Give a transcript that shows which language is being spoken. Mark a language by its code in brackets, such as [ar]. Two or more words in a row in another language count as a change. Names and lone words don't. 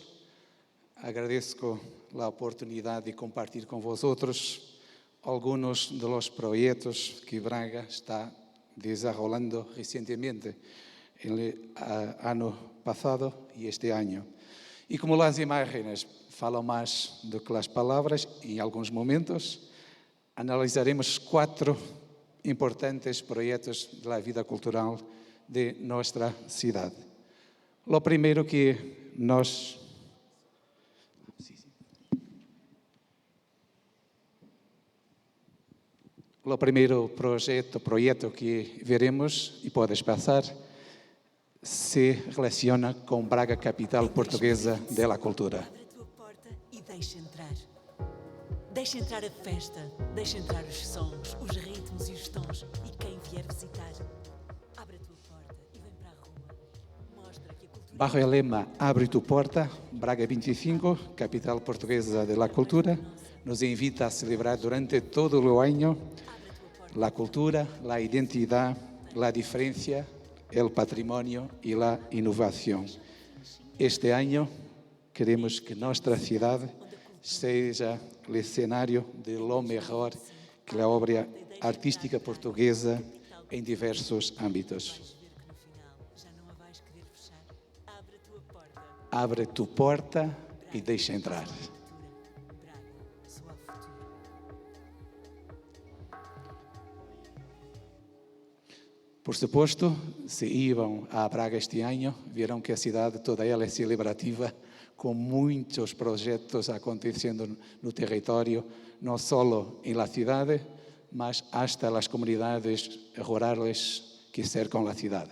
[es] Agradezco la oportunidad de compartir con vosotros algunos de los proyectos que Braga está desarrollando recientemente, el año pasado y este año. Y como las imágenes falam más [pt] do que [es] las palabras, en algunos momentos analizaremos 4 importantes proyectos de la vida cultural de nuestra ciudad. Lo primero que [pt] nós O primeiro projeto que veremos, e podes passar, se relaciona com Braga, capital portuguesa da cultura. Abre a tua porta e deixa entrar. Deixa entrar a festa, deixa entrar os sons, os ritmos e os tons. E quem vier visitar, abre a tua porta e vem para a rua. Mostra que a cultura... [es] Bajo el lema Abre tu porta, Braga 25, capital portuguesa da cultura, nos invita a celebrar durante [pt] todo o ano [es] la cultura, la identidad, la diferencia, el patrimonio y la innovación. Este año queremos que nuestra ciudad [pt] seja o cenário [es] de lo mejor que [pt] a obra artística portuguesa em diversos âmbitos. Já não a vais querer fechar. Abre a tua porta. Abre tu porta e deixa entrar. Braga, sua futuro. Por suposto, se iam a Braga este ano, viram que a cidade toda ela é celebrativa, com muitos projetos acontecendo no território, não só na cidade, mas hasta as comunidades rurais que cercam a cidade.